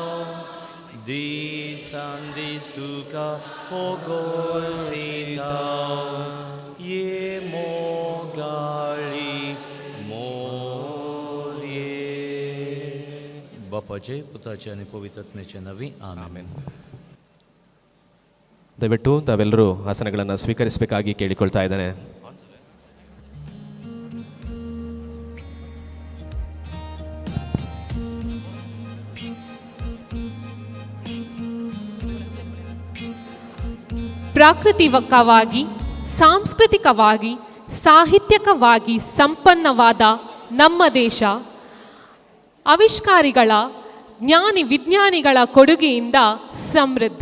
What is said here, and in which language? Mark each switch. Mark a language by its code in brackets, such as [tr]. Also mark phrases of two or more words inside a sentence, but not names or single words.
[kok] दिसान दीस तुका होगोळ सीता ये मोगाळी मोरये. बापाचे पुताचे आणि पवित्रात्म्याचे नावे आमेन. [kn] ದಯವಿಟ್ಟು ತಾವೆಲ್ಲರೂ ಆಸನಗಳನ್ನು ಸ್ವೀಕರಿಸಬೇಕಾಗಿ ಕೇಳಿಕೊಳ್ತಾ ಇದ್ದೇನೆ. ಪ್ರಾಕೃತಿಕವಾಗಿ, ಸಾಂಸ್ಕೃತಿಕವಾಗಿ, ಸಾಹಿತ್ಯಿಕವಾಗಿ ಸಂಪನ್ನವಾದ ನಮ್ಮ ದೇಶ ಆವಿಷ್ಕಾರಿಗಳ, ಜ್ಞಾನಿ ವಿಜ್ಞಾನಿಗಳ ಕೊಡುಗೆಯಿಂದ ಸಮೃದ್ಧ.